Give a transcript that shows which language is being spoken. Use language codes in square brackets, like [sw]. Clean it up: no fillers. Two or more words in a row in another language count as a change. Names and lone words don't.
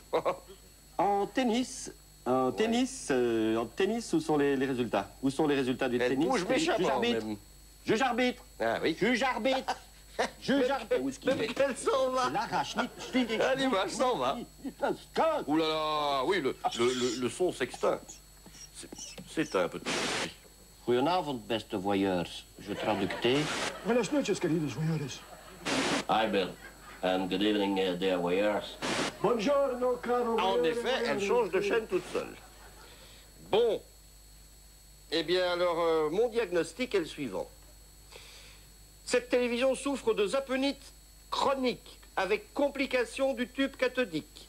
[fr] En tennis, où sont les résultats? Où sont les résultats du Elle tennis? bouge méchamment, même. Juge arbitre. Ah oui. Juge arbitre. Juge arbitre. Mais elle s'en va. Ah, l'image s'en va. Ouh là là, oui, le son s'extinct. C'est un peu... [nl] Goedenavond, beste voyeurs. Je traducteer. [es] Buenas noches, queridos voyeurs. [en] Hi, Bill. And good evening, dear voyeurs. [it] Buongiorno, caro. [fr] En effet, elle change de chaîne toute seule. Bon. Eh bien, alors, mon diagnostic est le suivant. Cette télévision souffre de zaponite chronique avec complication du tube cathodique.